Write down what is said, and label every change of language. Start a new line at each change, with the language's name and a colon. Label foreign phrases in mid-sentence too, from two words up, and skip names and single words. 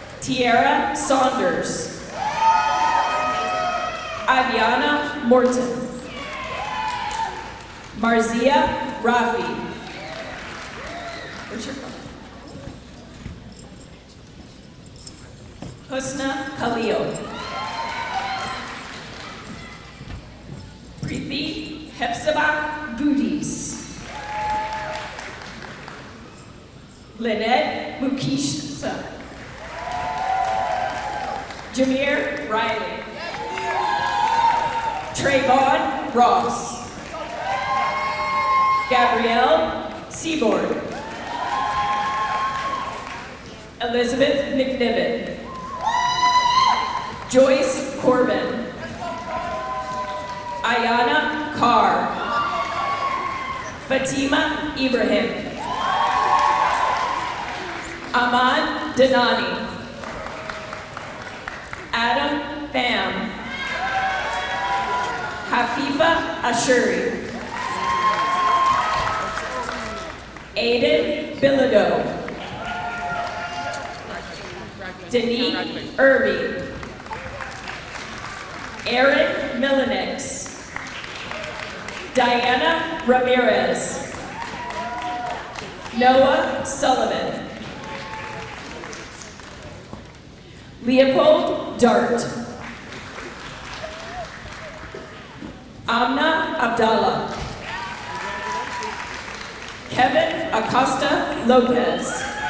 English: Tiara Saunders. Aviana Morton. Marzia Rafi. Where's your phone? Husna Khalil. Preeti Hepzibah Goodies. Lynette Mukisha. Jameer Riley. Trayvon Ross. Gabrielle Seaboard. Elizabeth McNiven. Joyce Corbin. Ayana Carr. Fatima Ibrahim. Aman Danani. Adam Pham. Hafifa Ashuri. Aiden Bilodeau. Denise Irby. Aaron Milanix. Diana Ramirez. Noah Sullivan. Leopold Dart. Amna Abdallah. Kevin Acosta Lopez.